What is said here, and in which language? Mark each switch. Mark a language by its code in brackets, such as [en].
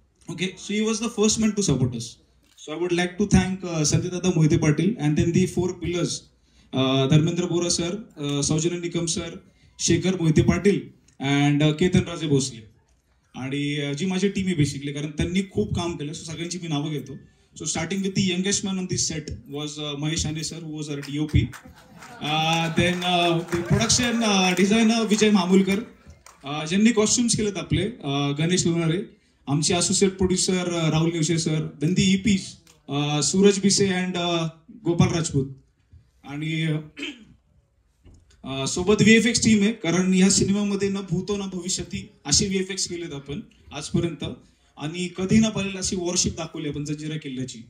[en] Okay, so he was the first man to support us. So I would like to thank संदीपदादा Mohite Patil and then the 4 pillars, Dharmendra Bora sir, Saujanya Nikam sir, Shekhar Mohite Patil and Ketanraje Bhosale, [mr] आणि जी माझी team आहे basically, कारण त्यांनी खूप काम केलं. सो सगळ्यांची मी नावं घेतो. [en] So starting with the youngest man on this set was Mahesh Aane sir, who was our DOP. [mr] Then production designer विजय मामूलकर, ज्यांनी कॉस्ट्युम्स केलेत आपले गणेश लोणारे, आमचे associate producer Rahul नेवशे sir, then दी EPs सूरज बिसे अँड गोपाल राजपूत, आणि सोबत VFX टीम आहे, कारण या सिनेमामध्ये न भूतो न भविष्यती असे VFX केलेत आपण आजपर्यंत, आणि कधी ना पाहिलेली अशी वॉरशिप दाखवली आपण जंजिरा किल्ल्याची.